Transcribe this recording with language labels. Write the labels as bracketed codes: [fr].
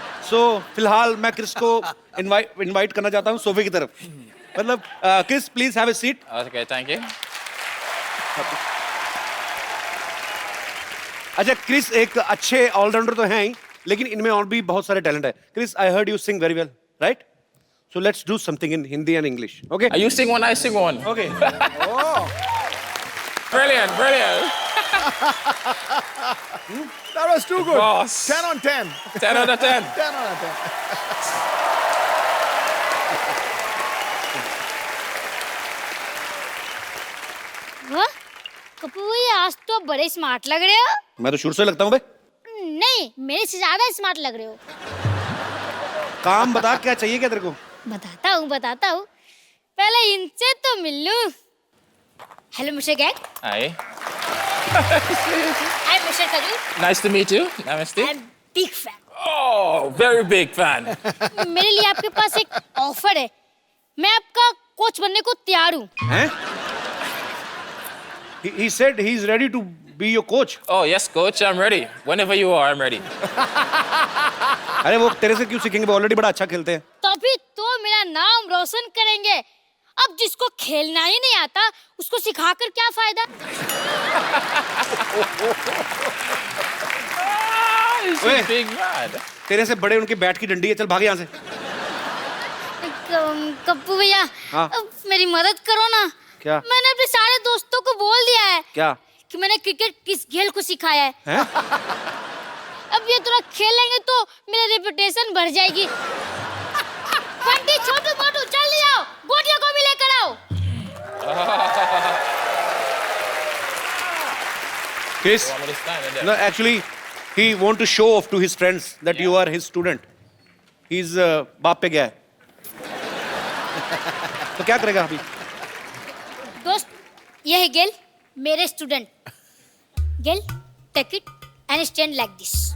[hi] So फिलहाल मैं Chris को इनवाइट करना चाहता हूँ सोफे की तरफ. मतलब [en] Chris, please have a seat. Okay, thank you. [hi] अच्छा, क्रिस एक अच्छे ऑलराउंडर तो हैं ही, लेकिन इनमें और भी बहुत सारे टैलेंट है. [en] Chris, I heard you sing very well, right? So let's do something in Hindi and English, okay? You sing one, I sing one. Okay. Brilliant. That was too good. Boss. 10 on 10. 10 out of 10. 10 on 10. [hi] वाह, कपूर भाई आज तो बड़े smart लग रहे हो. मैं तो शुरू से लगता हूँ बे. नहीं, मेरे से ज्यादा स्मार्ट लग रहे हो. काम बता, क्या चाहिए क्या तेरे को? बताता हूँ. पहले इनसे तो मिल लूं. [en] Hello mister gang. Hi. I'm Mr. Kajur. Nice to meet you. Namaste. I'm big fan. Oh, very big fan. [hi] मेरे लिए आपके पास एक ऑफर है, मैं आपका कोच बनने को तैयार हूँ। हैं? [en] He said he's ready to be your coach. Oh, yes, coach, I'm ready. Whenever you are, I'm ready. [hi] अरे वो तेरे से क्यों सीखेंगे? वो ऑलरेडी बड़ा अच्छा खेलते हैं। तभी तो मेरा नाम रोशन करेंगे। अब जिसको खेलना ही नहीं आता, उसको सिखाकर क्या फायदा? [en] He's Wait. a big man. [hi] तेरे से बड़े उनके बैट की डंडी है, चल भाग यहाँ से। कप्पू भैया, हाँ? अब मेरी मदद करो ना। क्या? मैंने अपने सारे दोस्तों को बोल दिया है क्या? कि मैंने क्रिकेट किस गेल को सिखाया है। हैं? अब ये थोड़ा खेलेंगे तो मेरी रेपुटेशन बढ़ जाएगी। बंटी, छोटू मोटू जल्दी आओ, गोटियों को भी लेकर आओ। [en] Chris, Want me to stand in there? no, actually, he want to show off to his friends that you are his student. [hi] He's बाप पे गया है। तो क्या करेगा अभी? दोस्त, ये है गेल, मेरे student. Gayle, [en] Take it and stand like this.